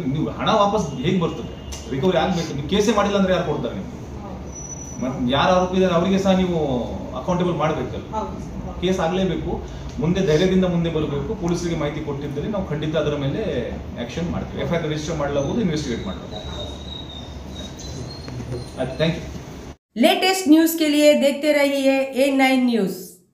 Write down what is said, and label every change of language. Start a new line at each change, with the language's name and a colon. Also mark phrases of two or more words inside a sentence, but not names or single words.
Kannada: ನೀವು ಹಣ ವಾಪಸ್ ಹೇಗೆ ಬರ್ತದೆ? ರಿಕವರಿ ಆಗ್ಬೇಕು. ನೀವು ಕೇಸೇ ಮಾಡಿಲ್ಲ ಅಂದ್ರೆ ಯಾರು ಕೊಡ್ತಾರೆ ನಿಮ್ಗೆ? ಮತ್ತೆ ಯಾರು ಆರೋಪಿ ಇದ್ದಾರೆ ಅವರಿಗೆ ಸಹ ನೀವು ಅಕೌಂಟೇಬಲ್ ಮಾಡಬೇಕಲ್ಲ. ಕೇಸ್ ಆಗ್ಲೇಬೇಕು. ಮುಂದೆ ಧೈರ್ಯದಿಂದ ಮುಂದೆ ಬರಬೇಕು. ಪೊಲೀಸರಿಗೆ ಮಾಹಿತಿ ಕೊಟ್ಟಿದ್ದರೆ ನಾವು ಖಂಡಿತ ಅದರ ಮೇಲೆ ಆಕ್ಷನ್ ಮಾಡ್ತೀವಿ. FIR ರಿಜಿಸ್ಟರ್ ಮಾಡಲಾಗುವುದು, ಇನ್ವೆಸ್ಟಿಗೇಟ್ ಮಾಡಲಾಗುವುದು.
English: Thank you. latest news
Hindi: के लिए देखते रहिए A9 न्यूज।